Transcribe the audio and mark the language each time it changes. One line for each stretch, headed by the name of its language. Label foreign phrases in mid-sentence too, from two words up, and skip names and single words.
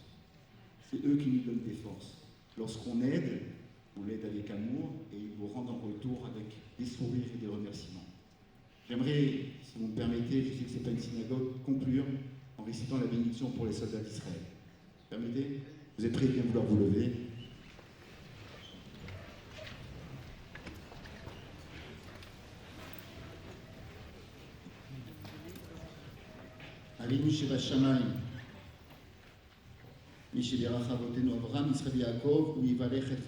French: C'est eux qui nous donnent des forces. Lorsqu'on aide, on l'aide avec amour et ils vous rendent en retour avec des sourires et des remerciements. J'aimerais, si vous me permettez, je sais que ce n'est pas une synagogue, conclure en récitant la bénédiction pour les soldats d'Israël. Vous permettez? Vous êtes prêts à bien vouloir vous lever?
Hebrew: Avinu שבשמיים, מי שבירך אבותינו אברהם, יצחק ויעקב, הוא יברך את